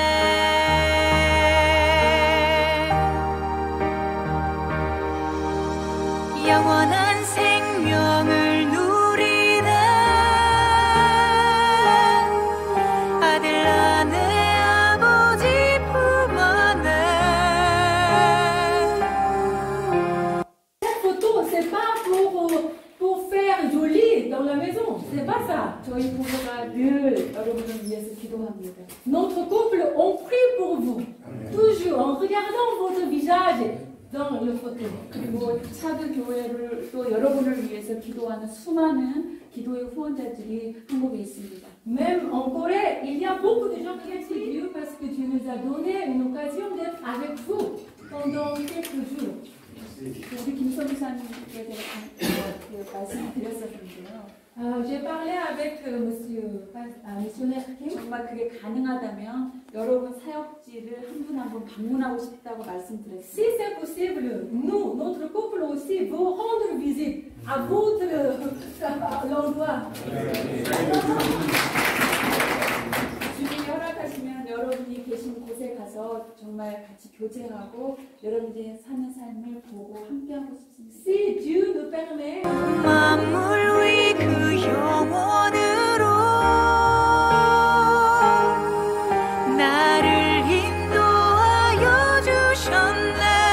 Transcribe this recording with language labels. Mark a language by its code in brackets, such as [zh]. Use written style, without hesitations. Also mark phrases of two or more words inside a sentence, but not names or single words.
[ko] 영원한 생명을 누리네. 아들 안에 아버지 품 안에. [fr] Cette photo, c'est pas pour faire joli dans la maison. C'est pas ça. [ko] 저희 부부가 늘 여러분을 위해서 기도합니다. [fr] Notre couple, on prie pour vous. Toujours, en regardant votre visage, dans le fauteuil. [ko] 그리고 차드 교회를 또 여러분을 위해서 기도하는 수많은 기도의 후원자들이 한국에 있습니다. [fr] Même en Corée, il y a beaucoup de gens qui aiment Dieu parce que Dieu nous a donné une occasion d'être avec vous pendant quelques jours. [ko] 우리 김선희 사님께 제가 말씀드렸었는데요. [fr] J'ai parlé avec monsieur missionnaire Kim. [ko] 정말 그게 가능하다면 여러분 사역지를 한 분 한 분 방문하고 싶다고 말씀드렸어요. [fr] Si c'est possible, nous, notre couple aussi, vous rendre visite à votre l'endroit. [ko] 주님이 허락하시면 여러분이 계신 곳에 가서 정말 같이 교제하고 여러분들이 사는 삶을 보고 함께하고 싶습니다. [fr] Si Dieu nous permet. [ko] 만물 위 그 영원으로 나를 인도하여 주셨네.